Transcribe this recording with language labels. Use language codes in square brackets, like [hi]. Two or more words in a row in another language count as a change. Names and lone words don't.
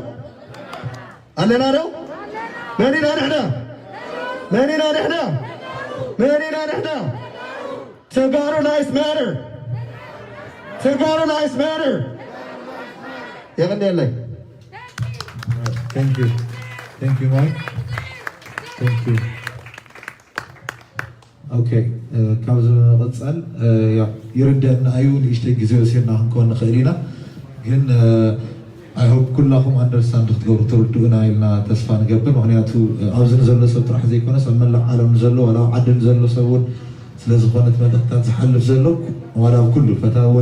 [en] Alanado? Together lives matter. Together lives matter. Evidently. Thank you. Thank you, Mike. Thank you. Okay. [ti] ካብዚ ንቕፅል ይርድአና እዩ ንእሽተይ ግዜ ወሲድና ክንኮን ንኽእል ኢና ግን [en] I hope [ti] ኩላኹም ኣንደርስታንድ ክትገብሩ ትርድኡና ኢልና ተስፋ ንገብር ምክንያቱ ኣብዚ ንዘሎ ሰብ ጥራሕ ዘይኮነስ ኣብ መላእ ዓለም ዘሎ ዋላ ኣብ ዓድን ዘሎ ሰብ እውን ስለ ዝኾነት መልእኽትታት ዝሓልፍ ዘሎ ዋላ ኣብ ኩሉ ፈታወን